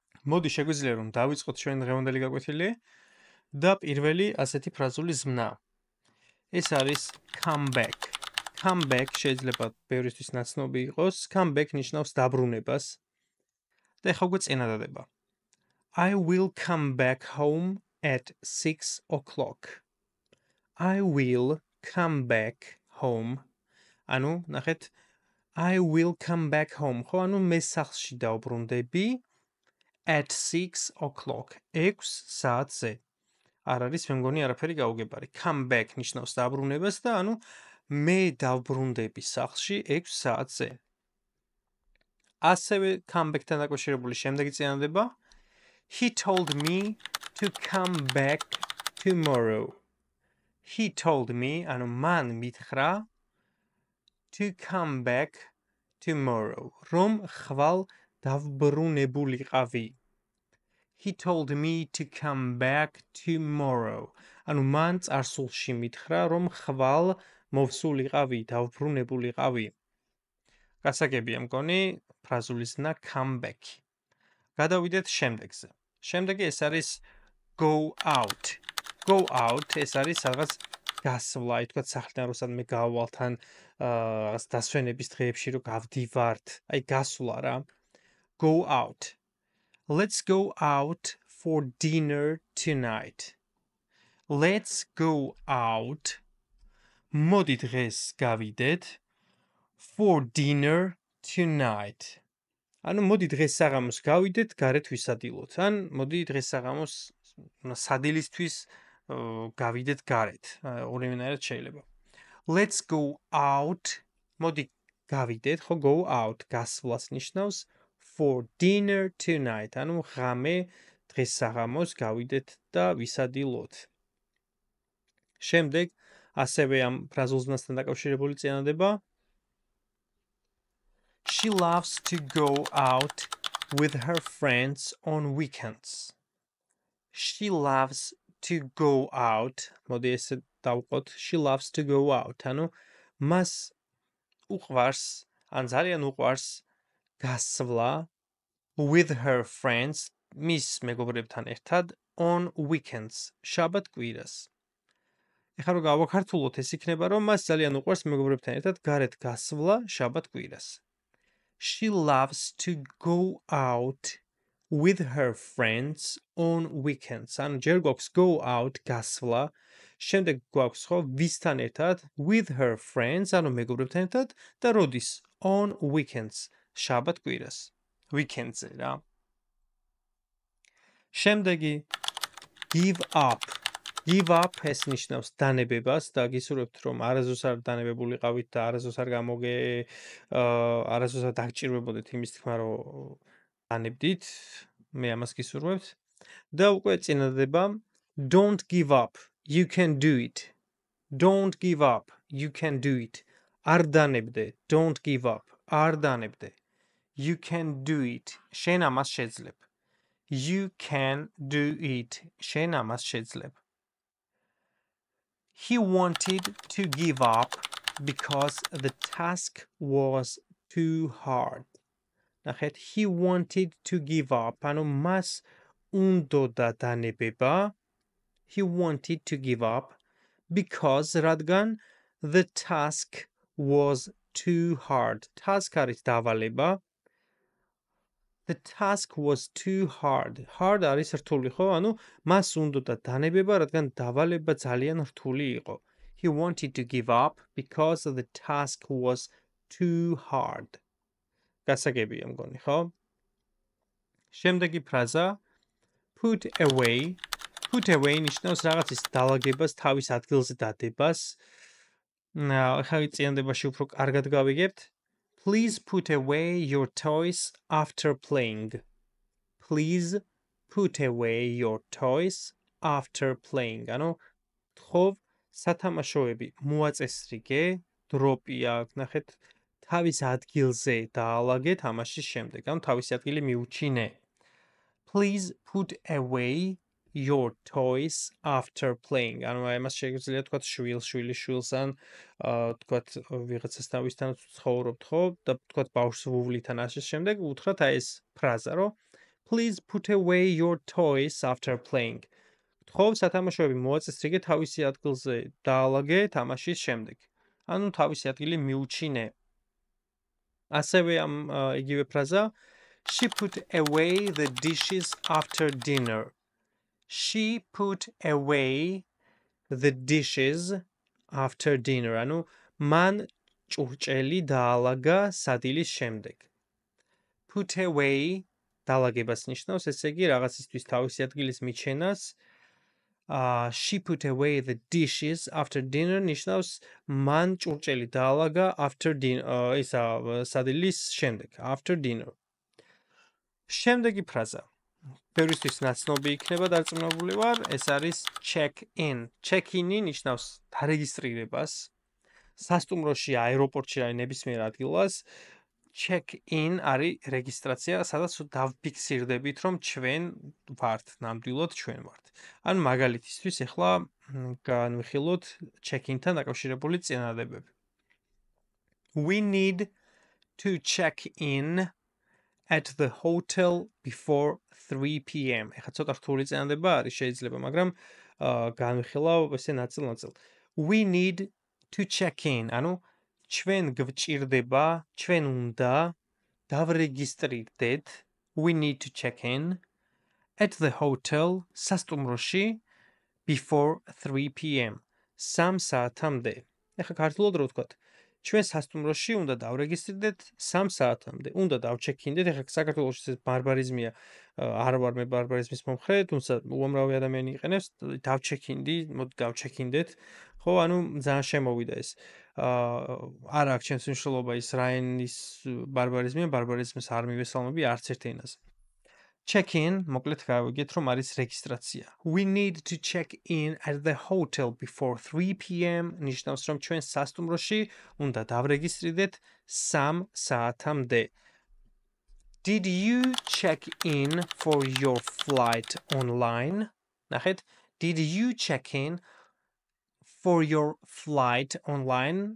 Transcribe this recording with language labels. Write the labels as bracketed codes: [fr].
[ka] მოდი შეგვიძლია რომ დავიწყოთ ჩვენ დღევანდელი გაკვეთილი და პირველი ასეთი ფრაზული ზმნა. ეს არის come back. Come back შეიძლება ბევრისთვის ნაცნობი იყოს. Come back ნიშნავს დაბრუნებას. და ეხლა უკვე წინა დადება. [en] I will come back home at 6 o'clock. I will come back home. [ka] ანუ ნახეთ [en] I will come back home. [ka] ხო, ანუ მე სახლში დავბრუნდები [en] at 6 o'clock. [ka] 6 საათზე. არ არის მე მგონი არაფერი გაუგებარი. Come back ნიშნავს დაბრუნებას და ანუ მე დავბრუნდები სახლში 6 საათზე. ასევე come back-თან დაკავშირებული შემდეგი წინადადება [en] He told me to come back tomorrow. He told me, [ka] ანუ მან მითხრა [en] to come back tomorrow. [ka] რომ ხვალ დავბრუნებულიყავი. [en] He told me to come back tomorrow. [ka] ანუ მან წარსულში მითხრა რომ ხვალ მოვსულიყავი, დავბრუნებულიყავი. გასაგებია მგონი ფრაზული ზმნა come back. გადავიდეთ შემდეგზე. შემდეგი ეს არის go out. Go out ეს არის რაღაც გასვლა, ითქვათ სახლიდან რომ სადმე გავვალ თან რაღაც დასვენების დღეებში რომ გავდივართ, აი გასვლა რა. [en] Go out. Let's go out for dinner tonight. Let's go out. [ka] მოდი დღეს გავიდეთ [en] for dinner tonight. [ka] ანუ მოდი დღეს საღამოს გავიდეთ გარეთ ვისადილოთ. ან მოდი დღეს საღამოს სადილისთვის გავიდეთ გარეთ. ორივენაირად შეიძლება. [en] Let's go out. [ka] მოდი გავიდეთ, ხო [en] go out [ka] გასვლას ნიშნავს [en] for dinner tonight. [ka] ანუ ღამე დღეს საღამოს გავიდეთ და ვისადილოთ. შემდეგ ასევე ამ ფრაზულ ზმნასთან დაკავშირებული წინადადება [en] She loves to go out with her friends on weekends. She loves to go out. [ka] მოდი ესე დავყოთ. [en] She loves to go out. [ka] ანუ მას უყვარს, ან ძალიან უყვარს გასვლა [en] with her friends, [ka] მის მეგობრებთან ერთად [en] on weekends, [ka] შაბათ-კვირას. ეხლა რომ გავაქართულოთ, ეს იქნება რომ მას ძალიან უყვარს მეგობრებთან ერთად გარეთ გასვლა შაბათ-კვირას. [en] She loves to go out with her friends on weekends. [ka] ანუ ჯერ გვაქვს go out გასვლა, შემდეგ გვაქვს ხო ვისთან ერთად [en] with her friends, [ka] ანუ მეგობრებთან ერთად და როდის [en] on weekends, [ka] შაბათ-კვირას. weekends-ზე რა. შემდეგი give up. Give up ეს ნიშნავს დანებებას და გისურვებთ რომ არასდროს არ დანებებულიყავით და არასდროს არ არასდროს არ დაგჭირვებოდეთ იმის თქმა რომ დანებდით. მე ამას გისურვებთ. და უკვე წინადადება don't give up. [en] You can do it. Don't give up. You can do it. [ka] არ დანებდე. [en] Don't give up. არ დანებდე. You can do it. [ka] შენ ამას შეძლებ. [en] You can do it. [ka] შენ ამას შეძლებ. [en] He wanted to give up because the task was too hard. [ka] ნახეთ, [en] he wanted to give up. [ka] ანუ მას უნდოდა დანებება. [en] He wanted to give up because [ka] რადგან [en] the task was too hard. Task [ka] არის დავალება. [en] The task was too hard. [ka] Hard არის რთული, ხო? ანუ მას უნდოდა დანებება, რადგან დავალება ძალიან რთული იყო. [en] He wanted to give up because the task was too hard. [ka] გასაგებია მგონი, ხო? შემდეგი ფრაზა put away. Put away ნიშნავს რაღაცის დალაგებას, თავის ადგილზე დადებას. ახლა წინდებაში უფრო კარგად გავიგებთ. [en] Please put away your toys after playing. Please put away your toys after playing. [ka] ანუ თხოვ სათამაშოები მოაწესრიგე, დროპი აქვს, ნახეთ, თავის ადგილზე დაალაგე თამაშის შემდეგ. ანუ თავისი ადგილი მიუჩინე. [en] Please put away your toys after playing. [ka] ანუ ამას შეიძლება თქვა შვილს ან თქვა ვიღაცასთან ვისთან ცხოვრობთ, ხო? და თქვა ბავშვს ვუვლით ან ასე შემდეგ, უთხრათ აი ეს ფრაზა, რომ [en] Please put away your toys after playing. [ka] თხოვ სათამაშოები მოაწესრიგე თავისი ადგილზე დაალაგე თამაშის შემდეგ. ანუ თავისი ადგილი მიუჩინე. ასევე ამ იგივე ფრაზა [en] She put away the dishes after dinner. She put away the dishes after dinner. [ka] ანუ მან ჭურჭელი დაალაგა სადილის შემდეგ. Put away დაალაგებას ნიშნავს, ესე იგი რაღაცისთვის თავისი ადგილის მიჩენას. [en] She put away the dishes after dinner [ka] ნიშნავს მან ჭურჭელი დაალაგა [en] after dinner [ka] ისა სადილის შემდეგ [en] after dinner. [ka] შემდეგი ფრაზა ბევრისთვის ნაცნობი იქნება დარწმუნებული ვარ, ეს არის check in. Check in-ი ნიშნავს დარეგისტრირებას. სასტუმროში, აეროპორტში რა ნებისმიერ ადგილას check in არის რეგისტრაცია, სადაც დავფიქსირდებით, რომ ჩვენ ვართ, ნამდვილად ჩვენ ვართ. ანუ მაგალითისთვის ახლა განვიხილოთ check in-თან დაკავშირებული წინადადებები. [en] We need to check in at the hotel before 3 p.m. [ka] ეხლა ცოტა რთული წინადადება არის შეიძლება, მაგრამ განვიხილავ ესე ნაწილ-ნაწილ. [en] We need to check in. [ka] ანუ ჩვენ გვჭირდება, ჩვენ უნდა დავრეგისტრირდეთ. [en] We need to check in at the hotel [ka] სასტუმროში [en] before 3 p.m. [ka] 3 საათამდე. ეხლა ქართულად რო ვთქვათ, ჩვენ სასტუმროში უნდა დავრეგისტრირდეთ 3 საათამდე. უნდა დავჩეკინდეთ. ეხლა საქართველოში ეს ბარბარიზმია. არ ვარ მე ბარბარიზმის მომხრე, თუმცა უამრავი ადამიანი იყენებს დავჩეკინდი, მოდი დავჩეკინდეთ. ხო, ანუ ძალიან შემოვიდა ეს. არ აქვს ჩემს მნიშვნელობა ის რა ენის ბარბარიზმია, ბარბარიზმის არ მივესალმები არც ერთ ენაზე. Check in, მოკლედ გავიგეთ, რომ არის რეგისტრაცია. [en] We need to check in at the hotel before 3 p.m. [ka] ნიშნავს, რომ ჩვენ სასტუმროში უნდა დავრეგისტრირდეთ 3 საათამდე. [en] Did you check in for your flight online? [ka] ნახეთ, [en] did you check in for your flight online?